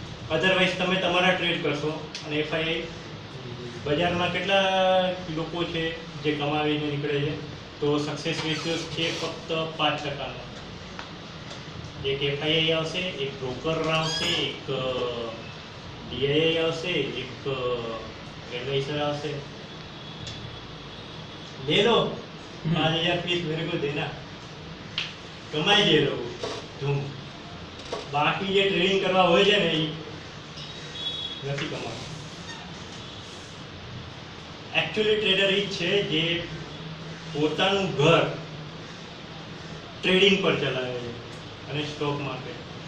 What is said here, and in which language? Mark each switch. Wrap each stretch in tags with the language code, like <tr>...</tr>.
<gu>Otherwise તમે તમારા trade કરશો અને એફઆઈઆઈ બજારમાં કેટલા લોકો છે જે કમાવીને નીકળે છે, તો સક્સેસ રેશિયો છે ફક્ત 5%. એક એફઆઈઆઈ આવશે, એક બ્રોકર આવશે, એક ડીઆઈઆઈ આવશે, એક એડવાઇઝર આવશે.</gu> <hi>ले लो 5000 फीस मेरे को देना, कमाई दे लो तुम.</hi> <gu>बाकी જે ટ્રેડિંગ કરવા હોય છે ને એ નથી કમાવાનું. एक्चुअली ट्रेडर એ છે જે પોતાનું ઘર ટ્રેડિંગ પર ચલાવે છે અને સ્ટોક માર્કેટ.</gu>